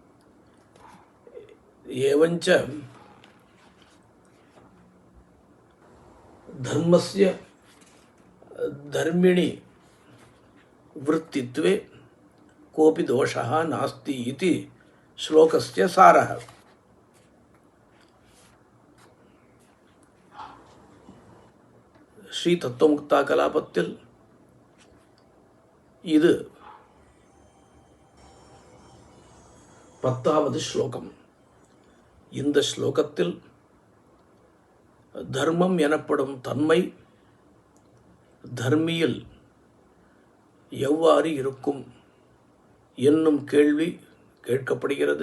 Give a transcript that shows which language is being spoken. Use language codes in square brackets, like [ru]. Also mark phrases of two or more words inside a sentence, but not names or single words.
[sa] एवञ्च धर्मस्य धर्मिणि वृत्तित्वे कोऽपि दोषः नास्ति इति श्लोकस्य सारः। [ta] ஸ்ரீ தத்துவமுக்தா கலாபத்தில் இது 10வது ஸ்லோகம். இந்த ஸ்லோகத்தில் தர்மம் எனப்படும் தன்மை தர்மியில் எவ்வாறு இருக்கும் என்னும் கேள்வி கேட்கப்படுகிறது.